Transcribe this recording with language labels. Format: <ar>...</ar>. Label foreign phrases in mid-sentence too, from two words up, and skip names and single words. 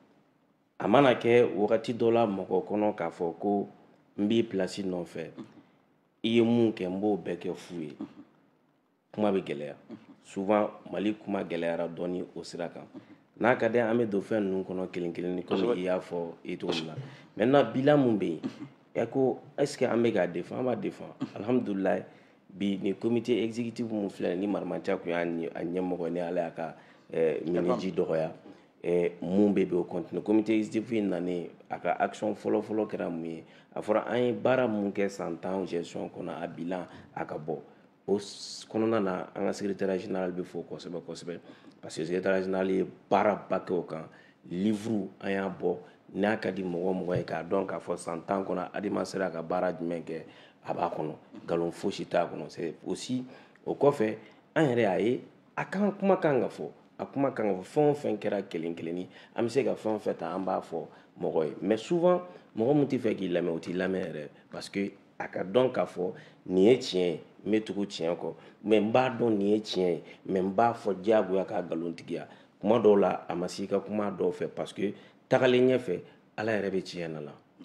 <bm>a mana kɛ wagati dɔ la mɔgɔ kɔnɔ k'a fɔ ko n b'i place nɔfɛ i ye mun kɛ n b'o bɛɛ kɛ fu ye kuma bɛ gɛlɛya souvent Mali kuma gɛlɛyara dɔɔni o sira kan n'a ka di an bɛ don fɛn ninnu kɔnɔ kelen kelen ni comme i y'a fɔ i cogo min na</bm> <fr>maintenant bilan</fr> <bm>mun bɛ yen ko</bm> <fr>est ce que</fr> <bm>an bɛ k'a défend an b'a défend alhamdulilayi bi ni</bm> <fr>comité exécutif</fr> <bm>mun filɛ ni Maramatia kun y'a ɲɛmɔgɔ ni ala y'a ka miniji dɔgɔya mun bɛ o continue</bm> <fr>comité exécutif</fr> <bm>in nalen a ka action fɔlɔ-fɔlɔ kɛra mun ye a fɔra an ye baara mun kɛ san 10 gestion kɔnɔ a bilan a ka bɔ o kɔnɔna na an ka</bm> <fr>secrétaire général</fr> <bm>bɛ fɔ kosɛbɛ kosɛbɛ</bm> <fr>parce que secrétaire</fr> <bm>général ye baaraba kɛ o kan livre an y'a bɔ n'a ka di mɔgɔ mɔgɔ ye k'a dɔn k'a fɔ san 10 kɔnɔ adama sera ka baara jumɛn kɛ a b'a kɔnɔ nkalon fosi t'a kɔnɔ</bm> <fr>c'est aussi</fr> <bm>o kɔfɛ an yɛrɛ y'a ye a kan kuma kan ka fɔ a kuma kan ka fɔ fɛn o fɛn kɛra kelen kelenni an bɛ se ka fɛn o fɛn ta an b'a fɔ mɔgɔ ye mais souvent mɔgɔ min tɛ fɛ k'i lamɛn o t'i lamɛn yɛrɛ</bm> <fr>parce que</fr> <bm>a ka dɔn k'a fɔ nin ye tiɲɛ ye n bɛ tugu tiɲɛ kɔ mais n b'a dɔn nin ye tiɲɛ ye mais n b'a fɔ diyagoya k'a nkalontigiya kuma dɔw la a ma se i ka kuma dɔw fɛ</bm> <fr>parce que</fr> <bm>tagalen ɲɛfɛ ala yɛrɛ bɛ tiɲɛ na la</bm>